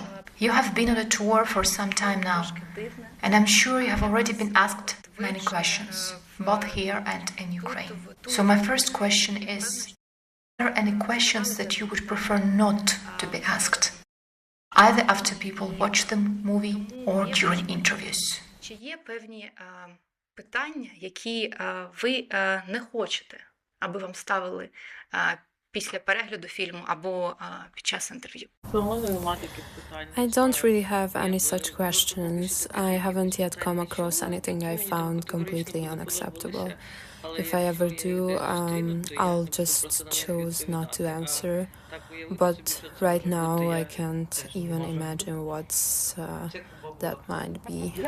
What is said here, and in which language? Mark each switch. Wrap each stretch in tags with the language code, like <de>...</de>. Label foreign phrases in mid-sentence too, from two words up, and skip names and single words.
<en>You have been on a tour for some time now, and I'm sure you have already been asked many questions, both here and in Ukraine. So my first question is, are there any questions that you would prefer not to be asked, either after people watch the movie or during interviews?</en> <uk>Чи є певні питання, які ви не хочете, аби вам ставили після перегляду фільму або під час інтерв'ю?</uk> <en>I don't really have any such questions. I haven't yet come across anything I found completely unacceptable. If I ever do, I'll just choose not to answer. But right now, I can't even imagine what's that might be.</en>